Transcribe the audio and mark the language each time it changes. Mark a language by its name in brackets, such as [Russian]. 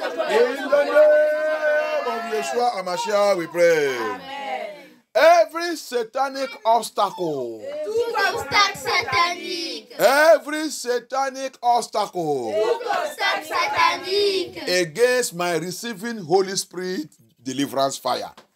[English] In the name of Yeshua HaMashiach we pray. Every satanic obstacle. [French] Tout obstacle satanique. [English] Every satanic obstacle. [French] Tout obstacle satanique. [English] Against my receiving Holy Spirit deliverance fire.